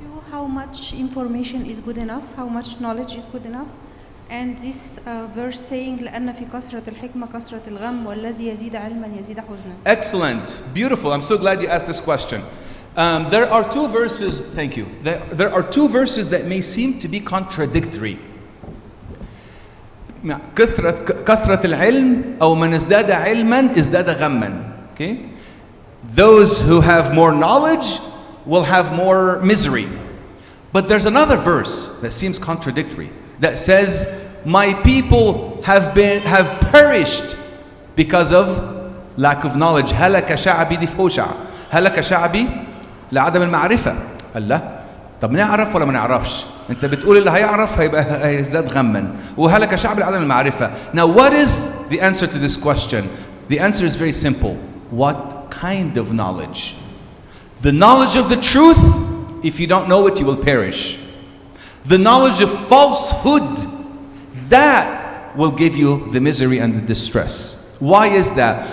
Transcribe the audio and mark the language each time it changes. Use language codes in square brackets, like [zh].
[en] How much information is good enough, how much knowledge is good enough, and this verse saying لأن في كثرة الحكمة كثرة الغم والذي يزيد علما يزيد حزنا. Excellent, beautiful. I'm so glad you asked this question. There are two verses. Thank you. There are two verses that may seem to be contradictory. [ar] كثرة العلم أو من ازداد علما ازداد غما. [en] Okay, those who have more knowledge will have more misery. But there's another verse that seems contradictory that says, my people have perished because of lack of knowledge. [ar] هلك شعبي دي في هوشع. هلك شعبي لعدم المعرفة. الله، طب نعرف ولا ما نعرفش؟ انت بتقول اللي هيعرف هيزداد غما، وهلك شعبي لعدم المعرفة. [en] Now what is the answer to this question? The answer is very simple. What kind of knowledge? The knowledge of the truth. If you don't know it, you will perish. The knowledge of falsehood, that will give you the misery and the distress. Why is that?